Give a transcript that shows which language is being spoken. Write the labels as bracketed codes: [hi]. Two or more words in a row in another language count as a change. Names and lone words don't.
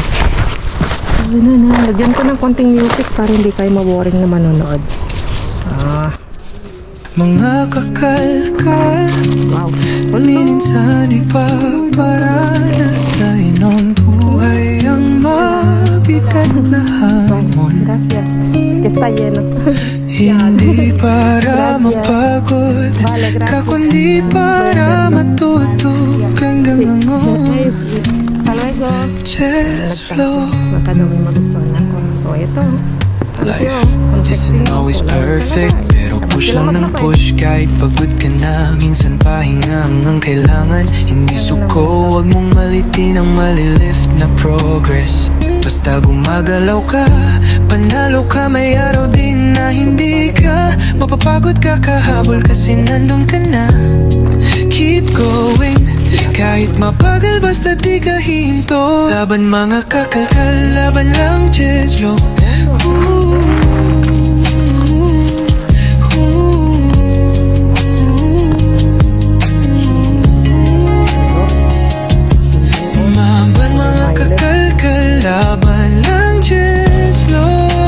[tl] Lagyan ko ng konting music para hindi kayo maboring na manonood. Mga kakalkal, Wow. minsan ipaparanas sa inong buhay ang mabigat na hamon. [es] Gracias. Es que está lleno. [tl] Hindi para [es] Gracias. [tl] mapagod [es] Vale, gracias. [tl] ka, kundi para matuto hanggang ngayon. [es] Hasta luego. [en] Just flow. [tl] Baka daw may magustuhan ako. So, ito. [en] Life isn't always perfect, [tl] pero push lang ng push. Kahit pagod ka na, minsan pahinga ang kailangan. Hindi suko, wag mong malitin ang malilift na progress. Basta gumagalaw ka, panalo ka. May araw din na hindi ka mapapagod ka, kahabol kasi nandun ka na. [en] Keep going, [tl] kahit mabagal basta di ka hinto. Laban mga kakalkal, laban lang, [en] just flow. [tl] Maban mga kakalkal, laban lang, [en] just flow.